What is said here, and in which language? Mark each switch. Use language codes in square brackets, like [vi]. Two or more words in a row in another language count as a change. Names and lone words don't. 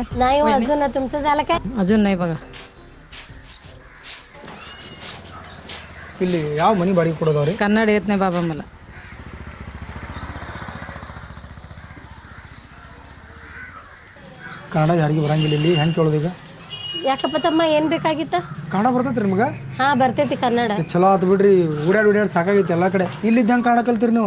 [mr] नाही अजून तुमचं झालं काय अजून नाही बघा [kn] ಇಲ್ಲಿ ಯಾವ ಮನೆ ಬಾಡಿಗೆ ಕೊಡೋದವ್ರಿ [mr] कन्नड येत नाही बाबा मला [kn] ಕನ್ನಡ ಯಾರಿಗೆ ಬರಂಗಿಲ್ಲ ಇಲ್ಲಿ ಹೆಂಗೆ ಕೇಳೋದು ಈಗ ಯಾಕಪ್ಪ ತಮ್ಮ ಏನ್ ಬೇಕಾಗಿತ್ತ ಕನ್ನಡ ಬರ್ತೈತ್ರಿ ನಿಮ್ಗೆ ಹಾ ಬರ್ತೈತಿ ಕನ್ನಡ ಚಲೋ ಆತು ಬಿಡ್ರಿ ಓಡಾಡಿ ಸಾಕಾಗೈತಿ ಎಲ್ಲ ಕಡೆ ಇಲ್ಲಿದ್ದ ಹೆಂಗೆ ಕನ್ನಡ ಕಲ್ತೀರಿ ನೀವು